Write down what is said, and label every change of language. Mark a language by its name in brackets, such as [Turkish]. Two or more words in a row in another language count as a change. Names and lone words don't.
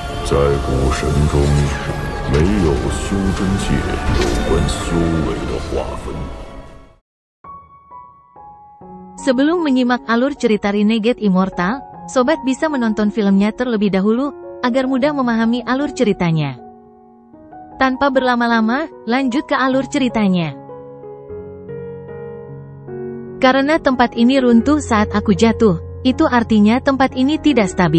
[Chinese] 在古神中，没有修真界有关修为的划分。 [Indonesian] Sebelum menyimak alur cerita Renegade Immortal, sobat bisa menonton filmnya terlebih dahulu, agar mudah memahami alur ceritanya. Tanpa berlama-lama, lanjut ke alur ceritanya. Karena tempat ini runtuh saat aku jatuh, itu artinya tempat ini tidak stabil.